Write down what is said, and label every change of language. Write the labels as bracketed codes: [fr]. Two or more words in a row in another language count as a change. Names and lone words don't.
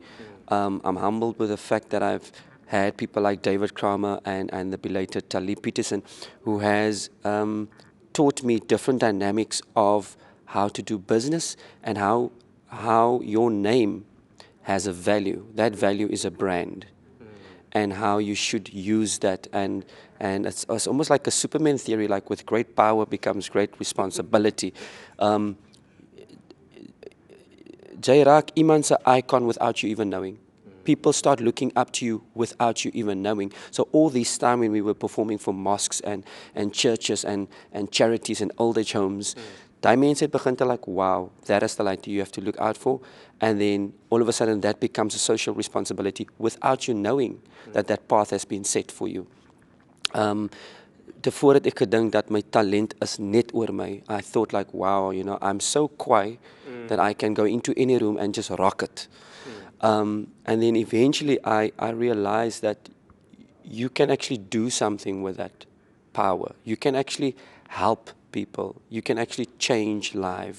[en] I'm humbled with the fact that I've had people like David Kramer and the belated Talib Peterson, who has taught me different dynamics of how to do business and how your name has a value. That value is a brand. And how you should use that, and it's almost like a Superman theory, like with great power becomes great responsibility. [af] Jy raak iemand se icon [en] without you even knowing. People start looking up to you without you even knowing. So all this time when we were performing for mosques and churches and charities and old age homes, [af] die mense het begin te [en] like, wow, that is the light you have to look out for. And then all of a sudden that becomes a social responsibility without you knowing that path has been set for you. [af] Tevore het ek gedink dat my talent is net oor my. [en] I thought like, wow, you know, I'm so quiet that I can go into any room and just rock it. And then eventually I realized that you can actually do something with that power. You can actually help people. You can actually change life.